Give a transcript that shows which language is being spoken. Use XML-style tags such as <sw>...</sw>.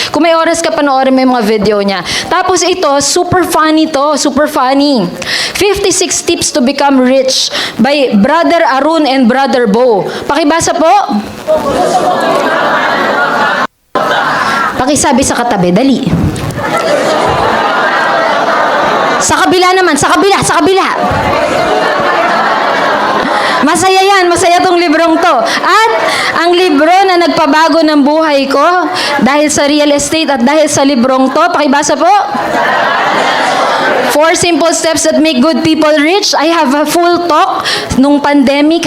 <tl>Kung may oras ka panoorin mo yung mga video niya.</tl> <en>Tapos ito, super funny to, super funny. 56 Tips to Become Rich by Brother Arun and Brother Bo.</en> <tl>Pakibasa po. Pakisabi sa katabi, dali. Sa kabila naman, sa kabila. Masaya yan, masaya tong librong to. At ang libro na nagpabago ng buhay ko dahil sa real estate at dahil sa librong to, pakibasa po.</tl> <en>4 simple steps that make good people rich. I have a full talk nung pandemic.</en>